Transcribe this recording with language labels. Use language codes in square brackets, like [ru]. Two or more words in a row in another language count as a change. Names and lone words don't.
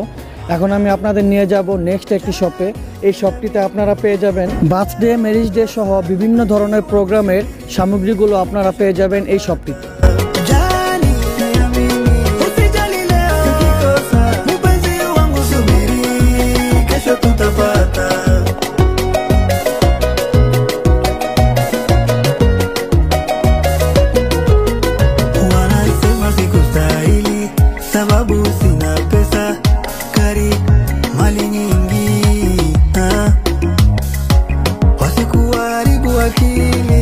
[bn] এখন আমি আপনাদের নিয়ে যাব নেক্সট একটি শপে। এই শপটিতে আপনারা পেয়ে যাবেন বার্থডে, ম্যারেজ ডে সহ বিভিন্ন ধরনের প্রোগ্রামের সামগ্রীগুলো আপনারা পেয়ে যাবেন এই শপটিতে। [sw] Jani, niamini. Usijali leo nikikosa. Mpenzi wangu subiri, kesho tutapata. Wanasema sikustahili sababu sina pesa, gari, mali nyingi, wasikuharibu akili.